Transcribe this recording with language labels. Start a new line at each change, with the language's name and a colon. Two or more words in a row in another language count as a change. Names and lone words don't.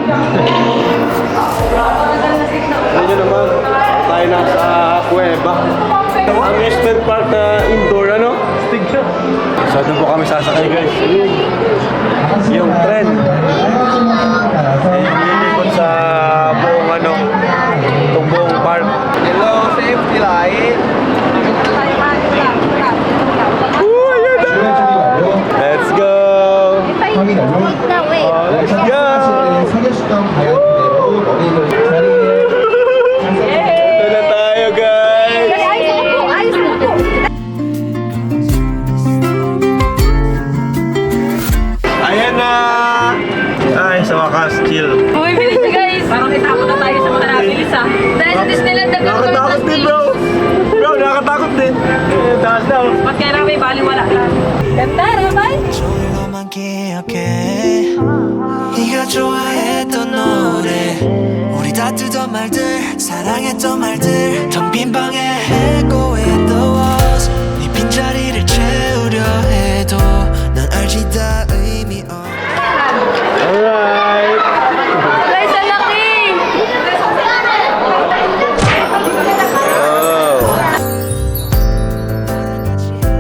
Filipino: Alam nyo naman, tayo nasa kuweba. Amusement park na indoor, ano? Stig siya. So, doon po kami sasakay, guys. Yung tren. Nililipot sa buong, ano, itong buong park.
English: Hello, safety light. Let's go! Wait na, wait. Let's go!
Filipino: Ito na tayo, guys! Ayos na po! Ayan na! Ay, sa wakas, chill. Bumibili siya, guys! Parang itapon na tayo sa mga nabilis, ah. Dahil sa Disneyland na Nakakatakot din, bro! Bro, nakakatakot din. Taas daw. Ba't kaya na may baliwala lang? Ganda, Rabay!
Korean: 조용한 기억해 네가 좋아했던 노래 우리 다투던 말들 사랑했던 말들 텅 빈 방에
English: echo in the walls
Korean: 네 빈자리를 채우려 해도 난 알지 다 의미 없
English: Alright!
Filipino: Guys, ang laki! Oh.